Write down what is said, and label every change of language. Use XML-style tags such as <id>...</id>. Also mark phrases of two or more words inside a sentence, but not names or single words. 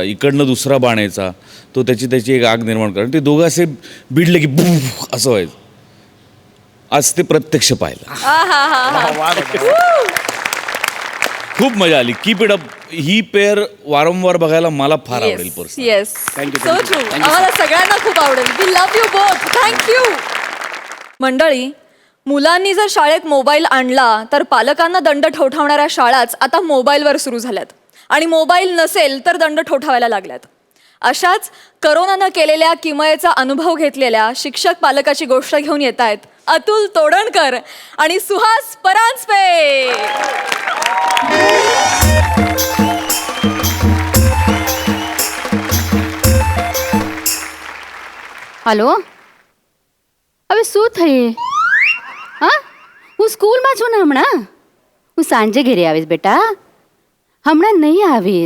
<mr>इकडनं दुसरा बाण यायचा, तो त्याची एक आग निर्माण करत. ते दोघं असे भिडले की बुफ असं व्हायचं. आज ते प्रत्यक्ष पाहिलं, खूप मजा आली.</mr> <en>keep it up.</en> <mr>ही पेअर वारंवार बघायला मला फार आवडेल. पर्सन येस,</mr> <en>Thank you,</en> <mr>सो</mr> <en>thank you.</en> <mr>ट्रू.</mr> <en>Thank you,</en> <mr>आम्हाला सगळ्यांना खूप आवडेल.</mr> <en>we love you both. thank you.</en> <mr>मंडळी, मुलांनी जर शाळेत मोबाईल आणला तर पालकांना दंड ठोठावणाऱ्या शाळाच आता मोबाईलवर सुरू झाल्यात आणि मोबाईल नसेल तर दंड ठोठावायला लागल्यात. अशाच करोनानं केलेल्या किमयेचा अनुभव घेतलेल्या शिक्षक पालकाची गोष्ट घेऊन येत आहेत अतुल तोडणकर आणि सुहास परांजपे.</mr> <gu>હલો, હવે શું થઈ? હા, હું સ્કૂલમાં છું ને હમણાં. હું સાંજે ઘરે આવીશ બેટા, હમણાં નહીં આવીશ.</gu>